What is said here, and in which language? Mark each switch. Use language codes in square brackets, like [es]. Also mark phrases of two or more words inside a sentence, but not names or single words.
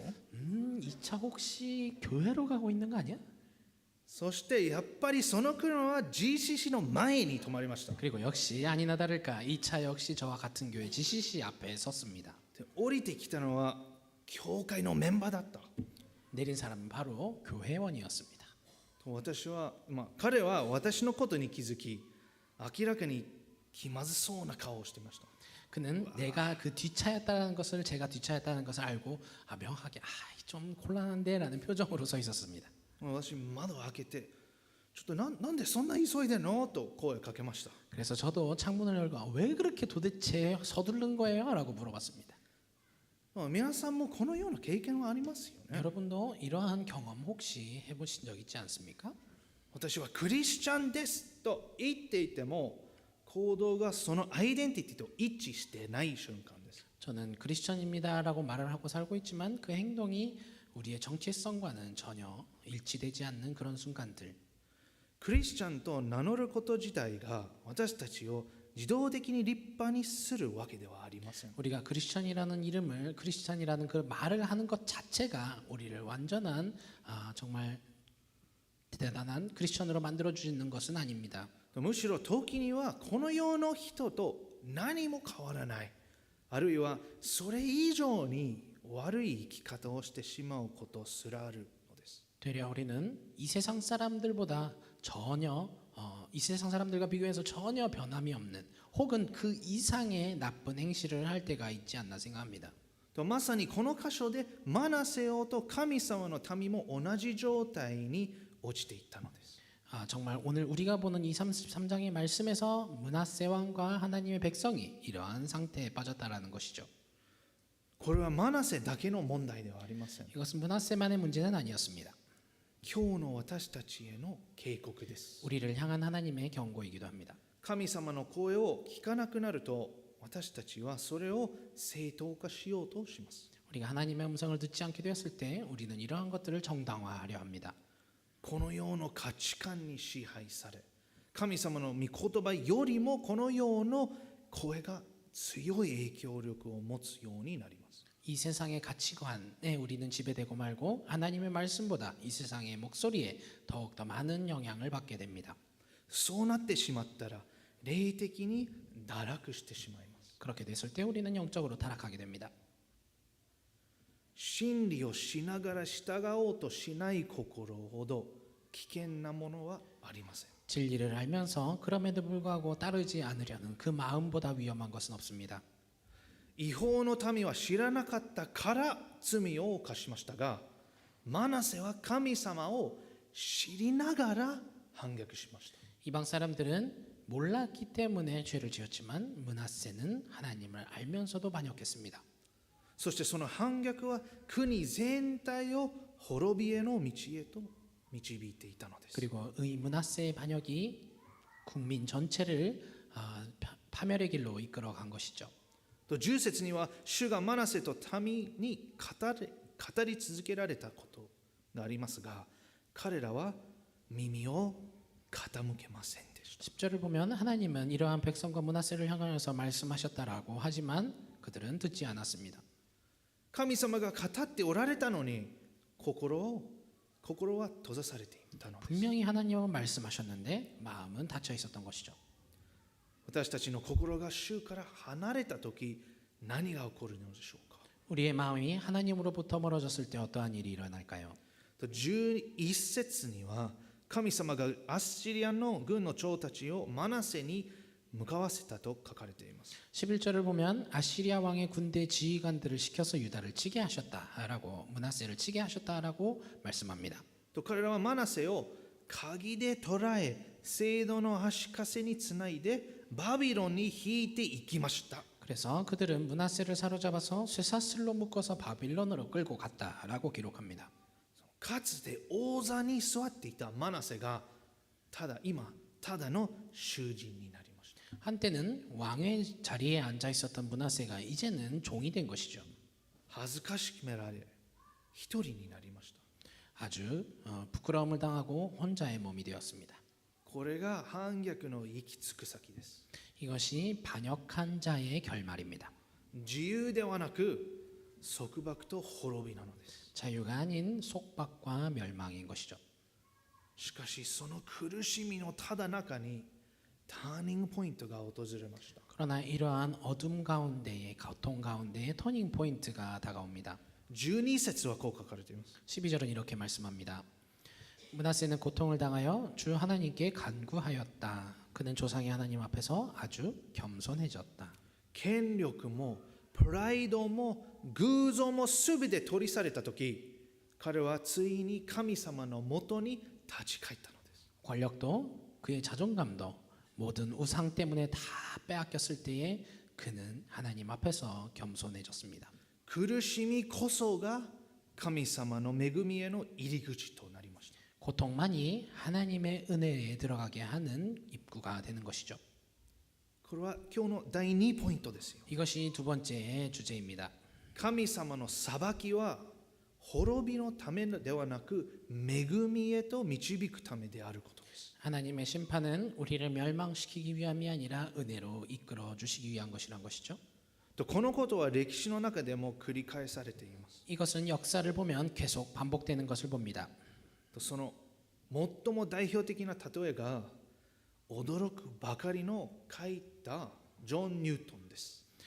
[ko] 이 차 혹시 교회로 가고 있는 거 아니야? [ja] そしてやっぱりその車は GCC の前に止まりました。 [ko] 그리고 역시 아니나 다를까 이 차 역시 저와 같은 교회 GCC 앞에 섰습니다. [ja] で降りてきたのは教会のメンバーだった。 [ko] 내린 사람은 바로 교회원이었습니다. [ja] と私は、彼は私のことに気づき、明らかに気まずそうな顔をしていました。 [ko] 그는 내가 그 뒷차였다는 것을 제가 뒷차였다는 것을 알고 명확하게 좀 곤란한데라는 표정으로 서 있었습니다. [ja] 私窓を開けて、ちょっとなんでそんな急いでんのと声をかけました。 [ko] 그래서 저도 창문을 열고 왜 그렇게 도대체 서두른 거예요? 라고 물어봤습니다. [ja] 皆さんもこのような経験はありますよね。 [ko] 여러분도 이러한 경험 혹시 해보신 적 있지 않습니까? [ja] 私はクリスチャンですと言っていても行動がそのアイデンティティと一致してない瞬間です。 [ko] 저는 크리스천입니다라고 말을 하고 살고 있지만 그 행동이 우리의 정체성과는 전혀 일치되지 않는 그런 순간들. [ja] クリスチャンと名乗ること自体が私たちを自動的に立派にするわけではありません。 [ko] 우리가 크리스천이라는 이름을 크리스천이라는 그 말을 하는 것 자체가 우리를 완전한 정말 대단한 크리스천으로 만들어 주시는 것은 아닙니다. [ja] むしろ時にはこの世の人と何も変わらない、あるいはそれ以上に悪い生き方をしてしまうことすらあるのです。 [ko] 되려 우리는 이 세상 사람들보다 전혀 이 세상 사람들과 비교해서 전혀 변함이 없는 혹은 그 이상의 나쁜 행실을 할 때가 있지 않나 생각합니다. [ja] とまさにこの箇所でマナセ王と神様の民も同じ状態に落ちていったのです。 [ko] 정말 오늘 우리가 보는 이 33장의 말씀에서 므낫세 왕과 하나님의 백성이 이러한 상태에 빠졌다라는 것이죠. [ja] これはマナセだけの問題ではありません。 [ko] 이것은 므낫세만의 문제는 아니었습니다. [ja] 今日の私たちへの警告です。 [ko] 우리를 향한 하나님의 경고이기도 합니다. [ja] 神様の声を聞かなくなると私たちはそれを正当化しようとします。 [ko] 우리가 하나님의 음성을 듣지 않게 되었을 때 우리는 이러한 것들을 정당화하려 합니다. [ja] この世の価値観に支配され、神様の御言葉よりもこの世の声が強い影響力を持つようになります。 [ko] 이 세상의 가치관에 우리는 지배되고 말고 하나님의 말씀보다 이 세상의 목소리에 더욱더 많은 영향을 받게 됩니다. [ja] そうなってしまったら霊的に堕落してしまいます。 [ko] 그렇게 됐을 때 우리는 영적으로 타락하게 됩니다. [ja] 真理をしながら従おうとしない心ほど危険なものはありません。 [ko] 진리를 알면서 그럼에도 불구하고 따르지 않으려는 그 마음보다 위험한 것은 없습니다. [ja] 違法の民は知らなかったから罪を犯しましたが、マナセは神様を知りながら反逆しました。 [ko] 이방 사람들은 몰랐기 때문에 죄를 지었지만 므낫세는 하나님을 알면서도 반역했습니다. [ja] そしてその反逆は国全体を滅びへの道へと導いていたのです。 [ko] 그리고 이 므낫세의 반역이 국민 전체를 파멸의 길로 이끌어간 것이죠. [ja] と10節には主がマナセと民に語り続けられたことがありますが、彼らは耳を傾けませんでした。 [ko] 10절을 보면 하나님은 이러한 백성과 므낫세를 향하여서 말씀하셨다라고 하지만 그들은 듣지 않았습니다. [ja] 神様が語っておられたのに心は閉ざされていたのです。 [ko] 분명히 하나님은 말씀하셨는데 마음은 닫혀 있었던 것이죠. [ja] 私たちの心が主から離れた時何が起こるのでしょうか。 [ko] 우리의 마음이 하나님으로부터 멀어졌을 때 어떠한 일이 일어날까요? [ja] 11 節には神様がアッシリアの軍の長たちをマナセに向かわせたと書かれています。 [ko] 11절을 보면 아시리아 왕의 군대 지휘관들을 시켜서 유다를 치게 하셨다라고 므낫세를 치게 하셨다라고 말씀합니다. [ja] と彼らはマナセを鍵で捕らえ聖堂の足かせにつないでバビロンに引いていきました。 [ko] 그래서 그들은 므낫세를 사로잡아서 쇠사슬로 묶어서 바빌론으로 끌고 갔다라고 기록합니다. [ja] かつて王座に座っていたマナセがただの囚人になりました。 [ko] 한때는 왕의 자리에 앉아 있었던 므낫세가 이제는 종이 된 것이죠. [ja] 恥ずかしめられ一人になりました。 [ko] 아주 부끄러움을 당하고 혼자의 몸이 되었습니다. [ja] これが反逆の行き着く先です。 [ko] 이것이 반역한 자의 결말입니다. [ja] 自由ではなく束縛と滅びなのです。 [ko] 자유가 아닌 속박과 멸망인 것이죠. [ja] しかしその苦しみのただ中にターニングポイントが訪れました。 [ko] 그러나 이러한 어둠 가운데의 고통 가운데에 터닝 포인트가 다가옵니다. [ja] 12 節はこう書かれています。 [ko] 12절은 이렇게 말씀합니다. 므낫세는 고통을 당하여 주 하나님께 간구하였다. 그는 조상의 하나님 앞에서 아주 겸손해졌다. [ja] 権力もプライドも偶像もすべて取り去られた時、彼はついに神様のもとに立ち返ったのです。 [ko] 권력도 그의 자존감도 모든 우상 때문에 다 빼앗겼을 때에 그는 하나님 앞에서 겸손해졌습니다. [ja] 苦しみこそが神様の恵みへの入り口となりました。 [ko] 고통만이 하나님의 은혜에 들어가게 하는 입구가 되는 것이죠. [ja] これは今日の第2ポイントですよ。 [ko] 이것이 두 번째 주제입니다. [ja] 神様の裁きは滅びのためではなく恵みへと導くためであることです。 [ko] 하나님의 심판은 우리를 멸망시키기 위함이 아니라 은혜로 이끌어 주시기 위한 것이란 것이죠. [ja] とこのことは歴史の中でも繰り返されています。 [ko] 이것은 역사를 보면 계속 반복되는 것을 봅니다. [ja] とその最も代表的な例えが驚くばかりの書いたジョン・ニュートンです。